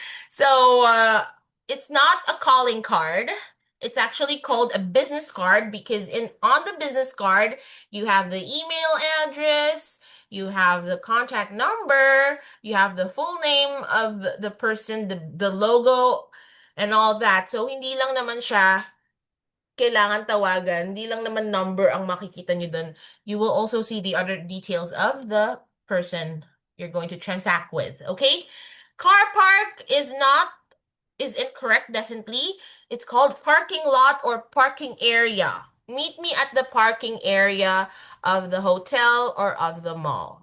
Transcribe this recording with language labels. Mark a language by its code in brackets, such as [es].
[en] So, it's not a calling card. It's actually called a business card because in on the business card, you have the email address, you have the contact number, you have the full name of the person, the logo, and all that. [tl] So, hindi lang naman siya kailangan tawagan, hindi lang naman number ang makikita nyo dun. [en] You will also see the other details of the person you're going to transact with. Okay? Car park is incorrect, definitely. It's called parking lot or parking area. Meet me at the parking area of the hotel or of the mall.